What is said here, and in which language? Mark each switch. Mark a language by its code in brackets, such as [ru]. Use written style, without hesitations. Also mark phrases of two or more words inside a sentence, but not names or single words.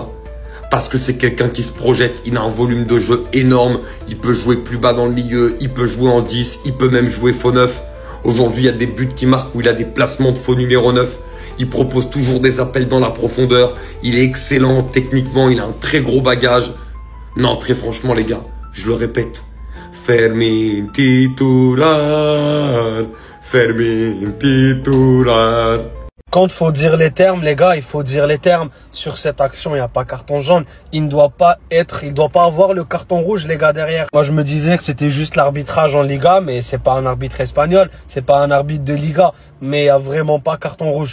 [fr] Parce que c'est quelqu'un qui se projette, il a un volume de jeu énorme, il peut jouer plus bas dans le milieu, il peut jouer en 10, il peut même jouer faux 9. Aujourd'hui, il y a des buts qui marquent où il a des placements de faux numéro 9. Il propose toujours des appels dans la profondeur. Il est excellent techniquement, il a un très gros bagage. Non, très franchement les gars, je le répète. Fermin titular, Fermin titular. Quand faut dire les termes, les gars, il faut dire les termes. Sur cette action, il n'y a pas carton jaune. Il doit pas avoir le carton rouge, les gars, derrière. Moi, je me disais que c'était juste l'arbitrage en Liga, mais c'est pas un arbitre espagnol. C'est pas un arbitre de Liga. Mais il n'y a vraiment pas carton rouge.